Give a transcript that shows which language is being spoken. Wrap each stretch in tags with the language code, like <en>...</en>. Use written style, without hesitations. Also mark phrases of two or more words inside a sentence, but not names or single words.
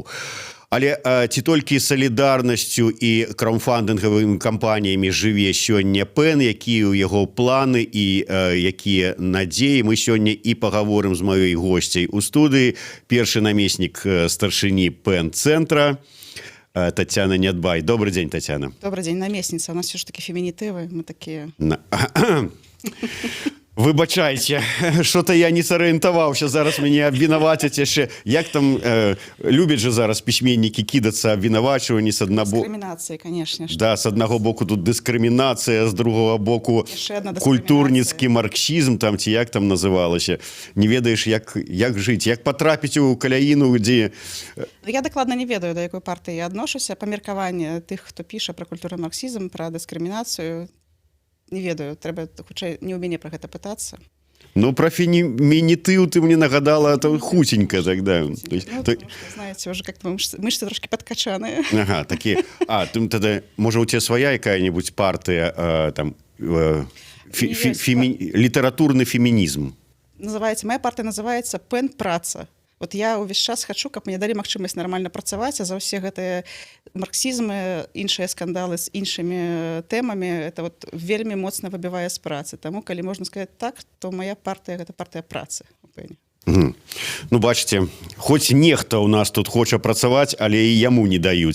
<be>Але ці толькі салідарнасцю і краўдфандынгавымі кампаніямі жыве сёння пэн, якія ў яго планы і якія надзеі, мы сёння і пагаворым з маёй госцяй у студыі. Першы намеснік старшыні пэн-цэнтра Тацяна Нядбай.</be> <ru>Добрый день, Тацяна. Добрый день, намесница. У нас все ж таки феминитивы, мы такие...</ru> <be>Выбачайце,</be> <ru>что-то я не</ru> <be>сарыентаваўся, зараз мяне абвінавацяць яшчэ. Як там любяць же зараз пісьменнікі кідацца абвінавачванні з аднаго... Дыскрымінацыі, конечно. Да, з аднаго боку тут дыскрымінацыя, з другого боку культурніцкі марксізм, там ці як там называлася. Не ведаеш, як жыць, як патрапіць у каляіну, дзе... Я дакладна не ведаю, да якой партыі я адношуся. Па меркаванні тых, хто піша пра культурны марксізм, пра дыскрымінацыю, не ведаю, трэба хутчэй не ў мяне пра гэта пытацца.</be> <ru>Ну, про</ru> <be>фемінітыў ты мне нагадала,</be> <ru>это хутенька тогда. Ну, знаете, уже как-то мышцы трошки подкачаныя. Ага, такие. Ты тогда, может, у тебя своя какая-нибудь партия, там, литературный феминизм? Моя партия называется «Пэн-праца».</ru> <be>Вот я увесь час хочу, каб мне далі магчымасць нармальна працаваць, а за ўсе гэтыя марксізмы, іншыя скандалы з іншымі тэмамі,</be> <ru>это вот</ru> <be>вельмі моцна выбівае з працы. Таму, калі можна сказаць так, то моя партыя – гэта партыя працы у пэне. Ну, бачите, хоць нехта у нас тут хоча працаваць, але і яму не даюць.</be>